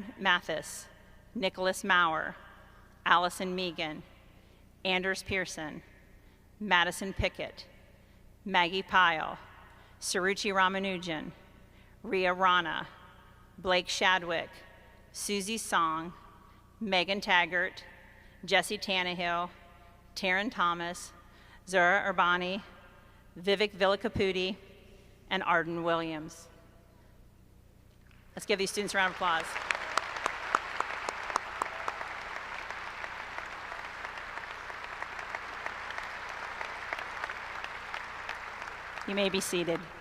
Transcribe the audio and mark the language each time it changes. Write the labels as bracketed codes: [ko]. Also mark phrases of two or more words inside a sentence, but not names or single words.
[en] Mathis, Nicholas Maurer, Allison Megan, Anders Pearson, Madison Pickett, Maggie Pyle, Saruchi Ramanujan, Ria Rana, Blake Shadwick, Susie Song, Megan Taggart, Jesse Tannehill, Taryn Thomas, Zura Urbani, Vivek Villakaputi, and Arden Williams. Let's give these students a round of applause. You may be seated.